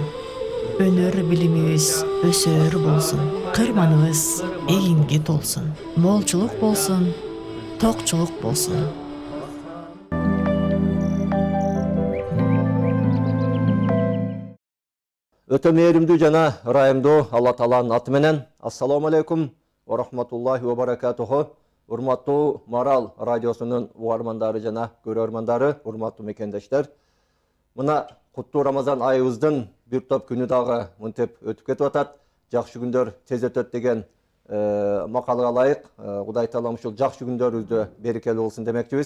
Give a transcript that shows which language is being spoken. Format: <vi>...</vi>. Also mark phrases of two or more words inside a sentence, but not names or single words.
<ky>Өнөр билимибиз өсөр болсун, кырманыбыз эгинге толсун. Молчулук болсун, токчулук болсун. Өтө мээримдүү жана ырайымдуу Алла Тааланын аты менен</ky> <ar>السلام عليكم ورحمة الله وبركاته.</ar> <ky>Урматтуу Марал радиосунун угармандары жана көрөрмандары, урматтуу мекендештер. Мына куттуу Рамазан айыбыздын бир топ күнү дагы мынтип өтүп кетип атат. Жакшы күндөр тез өтөт деген макалга ылайык Кудай Таалам ушул жакшы күндөрүбүздө берекелүү болсун демекчибиз.</ky>